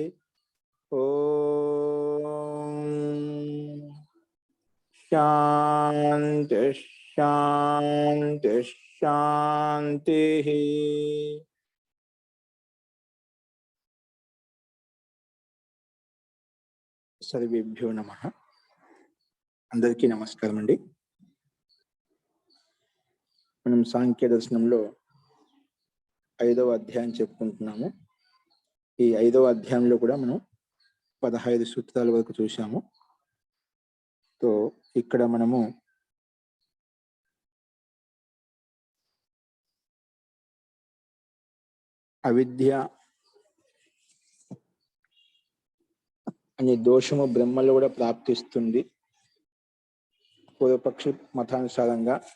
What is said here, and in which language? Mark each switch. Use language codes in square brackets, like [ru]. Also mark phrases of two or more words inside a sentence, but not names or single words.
[sa] ओम शांति शांति शांति। सर्वेभ्यो नमः। [te] అందరికీ నమస్కారం అండీ। మనం సాంఖ్య దర్శనంలో 5వ అధ్యాయం చెప్పుకుంటున్నాము। ఈ 5వ అధ్యాయంలో కూడా మనం 15 సూత్రాల వరకు చూశాము। సో ఇక్కడ మనము అవిద్య అనే దోషము బ్రహ్మలో కూడా ప్రాప్తిస్తుంది పూర్వపక్షి మతానుసారంగా।